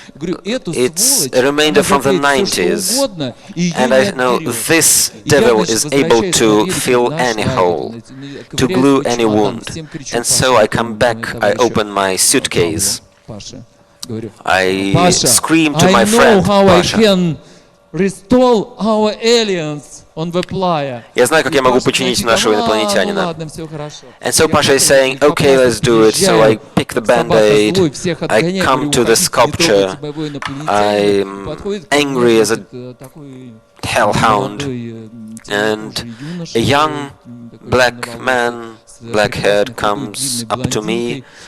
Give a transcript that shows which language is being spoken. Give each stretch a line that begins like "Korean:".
English: It's a remainder from the 90s. And I know this devil is able to fill any hole, to glue any wound. And so I come back, I open my suitcase. I scream to my friend Pasha.
Russian: Я знаю, как я могу починить нашего инопланетянина.
English: And so Pasha is saying, okay, let's do it. So I pick the band-aid, I come to the sculpture, I'm angry as a hellhound, and a young black man, black-haired, comes up to me.